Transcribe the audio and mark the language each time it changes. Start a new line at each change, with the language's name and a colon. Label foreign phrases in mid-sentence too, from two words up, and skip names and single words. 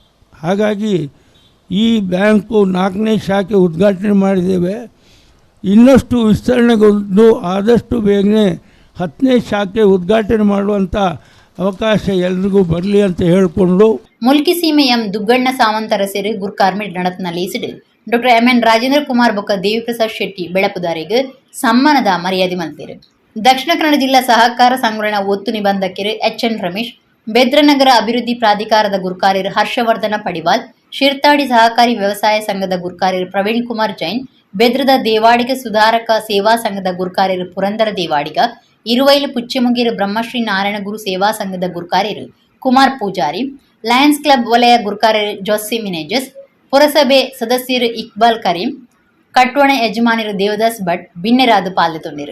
Kannada: ಹಾಗಾಗಿ ಈ ಬ್ಯಾಂಕು 4ನೇ ಶಾಖೆ ಉದ್ಘಾಟನೆ ಮಾಡಿದ್ದೇವೆ. ಇನ್ನಷ್ಟು ವಿಸ್ತರಣೆಗೊಂಡು ಆದಷ್ಟು ಬೇಗನೆ 10ನೇ ಶಾಖೆ ಉದ್ಘಾಟನೆ ಮಾಡುವಂಥ ಅವಕಾಶ ಎಲ್ರಿಗೂ ಬರಲಿ ಅಂತ ಹೇಳಿಕೊಂಡು
Tulu: ಮುಲ್ಕಿ ಸೀಮೆ ಎಂ ದುಗ್ಗಣ್ಣ ಸಾವಂತರ ಸೇರಿ ಗುರ್ಕಾರ್ಮಿಡ್ ನಡತ್ನಲ್ಲಿ ಇಸಿಡು ಡಾಕ್ಟರ್ MN ರಾಜೇಂದ್ರ ಕುಮಾರ್ ಬೊಕ್ಕ ದೇವಿಪ್ರಸಾದ್ ಶೆಟ್ಟಿ ಬೆಳಪುದಾರಿಗೆ ಸಮ್ಮಾನದ ಮರ್ಯಾದೆ ಮಂತೇರು. ದಕ್ಷಿಣ ಕನ್ನಡ ಜಿಲ್ಲಾ ಸಹಕಾರ ಸಂಘಟನಾ ಒತ್ತು ನಿಬಂಧಕರು HN ರಮೇಶ್, ಬೆದ್ರನಗರ ಅಭಿವೃದ್ಧಿ ಪ್ರಾಧಿಕಾರದ ಗುರ್ಕಾರ್ಯರು ಹರ್ಷವರ್ಧನ ಪಡಿವಾಲ್, ಶಿರ್ತಾಡಿ ಸಹಕಾರಿ ವ್ಯವಸಾಯ ಸಂಘದ ಗುರ್ಕಾರ್ಯರು ಪ್ರವೀಣ್ ಕುಮಾರ್ ಜೈನ್, ಬೆದ್ರದ ದೇವಾಡಿಗ ಸುಧಾರಕ ಸೇವಾ ಸಂಘದ ಗುರ್ಕಾರ್ಯರು ಪುರಂದರ ದೇವಾಡಿಗ, ಇರುವೈಲು ಪುಚ್ಚಮುಗೇರು ಬ್ರಹ್ಮಶ್ರೀ ನಾರಾಯಣಗುರು ಸೇವಾ ಸಂಘದ ಗುರ್ಕಾರ್ಯರು ಕುಮಾರ್ ಪೂಜಾರಿ, ಲಯನ್ಸ್ ಕ್ಲಬ್ ವಲಯ ಗುರ್ಕಾರ್ಯರು ಜೋಸಿ ಮಿನೇಜಸ್, ಪುರಸಭೆ ಸದಸ್ಯರು ಇಕ್ಬಾಲ್ ಕರೀಂ, ಕಟ್ವಣೆ ಯಜಮಾನರು ದೇವದಾಸ್ ಭಟ್ ಬಿನ್ನೆರಾದು ಪಾಲ್ಗೊಂಡಿರು.